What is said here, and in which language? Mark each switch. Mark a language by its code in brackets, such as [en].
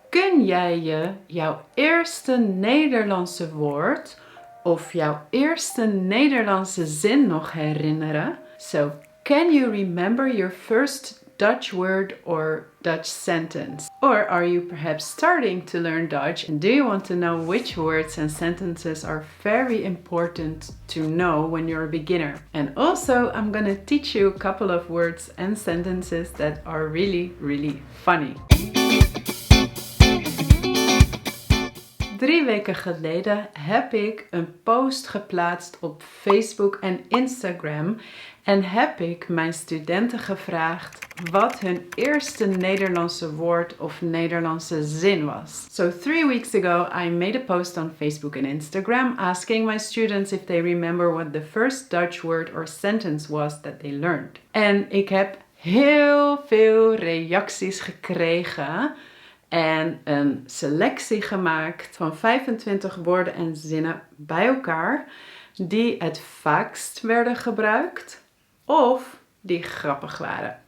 [nl] Kun jij je jouw eerste Nederlandse woord of jouw eerste Nederlandse zin nog herinneren? [en] So, can you remember your first Dutch word or Dutch sentence? Or are you perhaps starting to learn Dutch and do you want to know which words and sentences are very important to know when you're a beginner? And also, I'm gonna teach you a couple of words and sentences that are really funny. [nl] 3 weken geleden heb ik een post geplaatst op Facebook en Instagram en heb ik mijn studenten gevraagd wat hun eerste Nederlandse woord of Nederlandse zin was. [en] So 3 weeks ago I made a post on Facebook and Instagram asking my students if they remember what the first Dutch word or sentence was that they learned. [nl] En ik heb heel veel reacties gekregen en een selectie gemaakt van 25 woorden en zinnen bij elkaar die het vaakst werden gebruikt of die grappig waren.